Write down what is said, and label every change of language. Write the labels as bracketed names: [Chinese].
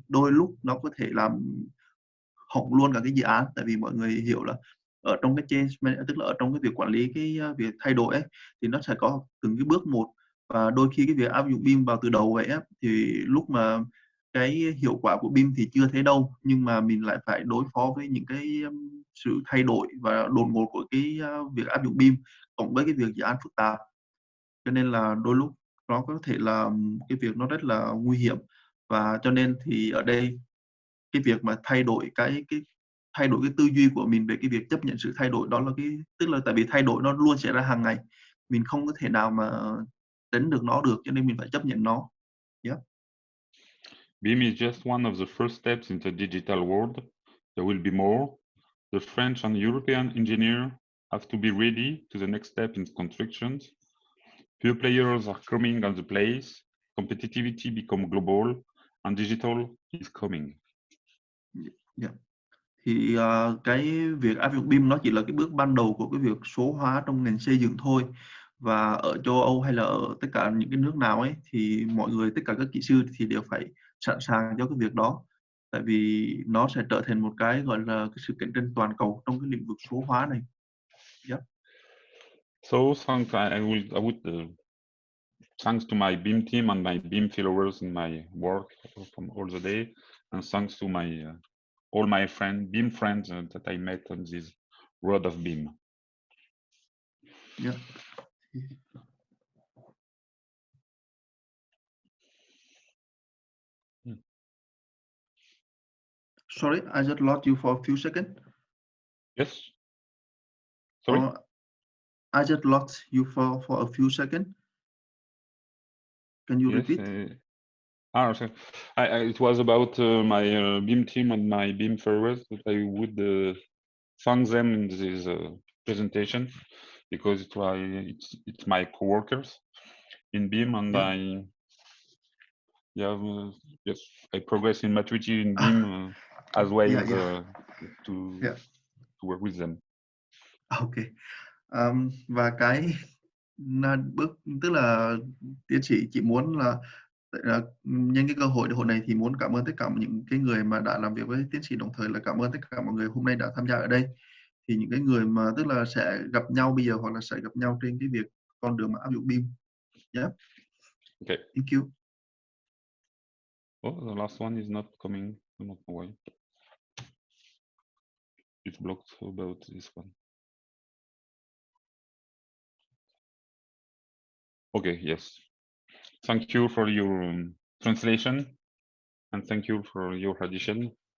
[Vietnamese] Đôi lúc nó có thể làm hỏng luôn cả cái dự án, tại vì mọi người hiểu là ở trong cái change, tức là ở trong cái việc quản lý cái việc thay đổi ấy, thì nó sẽ có từng cái bước một, và đôi khi cái việc áp dụng BIM vào từ đầu vậy á, thì lúc mà cái hiệu quả của BIM thì chưa thấy đâu, nhưng mà mình lại phải đối phó với những cái sự thay đổi và đột ngột của cái việc áp dụng BIM cộng với cái việc dự án phức tạp, cho nên là đôi lúc nó có thể là cái việc nó rất là nguy hiểm. Và cho nên thì ở đây cái việc mà thay đổi cái tư duy của mình về cái việc chấp nhận sự thay đổi, đó là tức là tại vì thay đổi nó luôn xảy ra hàng ngày, mình không có thể nào mà tránh được nó được, cho nên mình phải chấp nhận nó. [English] Yeah. BIM is just one of the first steps in the digital world. There will be more. The French and European engineers have to be ready to the next step in constructions. Few players are coming on the place. Competitivity become global, and digital is coming. Yeah. [Vietnamese] Thì cái việc áp dụng BIM nó chỉ là cái bước ban đầu của cái việc số hóa trong ngành xây dựng thôi. Và ở châu Âu hay là ở tất cả những cái nước nào ấy, thì mọi người, tất cả các kỹ sư thì đều phải sẵn sàng cho cái việc đó. Tại vì nó sẽ trở thành một cái gọi là cái sự cạnh tranh toàn cầu trong cái lĩnh vực số hóa này. Yeah. [English] So I would thanks to my BIM team and my BIM followers in my work from all the day, and thanks to my all my BIM friends that I met on this road of BIM. Yeah. Sorry, I just lost you for a few seconds. Yes. Sorry. I just lost you for a few seconds. Can you repeat? So it was about my BIM team and my BIM followers that I would thank them in this presentation, because it's my co-workers in BIM, and yeah. Yes, I progress in maturity in BIM as well to work with them. Ok. [Vietnamese] Và cái bước, tức là tiến sĩ chỉ muốn là nhân cái cơ hội hội này thì muốn cảm ơn tất cả những cái người mà đã làm việc với tiến sĩ, đồng thời là cảm ơn tất cả mọi người hôm nay đã tham gia ở đây. Thì những cái người mà tức là sẽ gặp nhau bây giờ, hoặc là sẽ gặp nhau trên cái việc con đường mà áp dụng BIM. [English] Yeah. Okay. Thank you. Oh, the last one is not coming. I don't know why. It's blocked about this one. Okay, yes. Thank you for your translation, and thank you for your addition.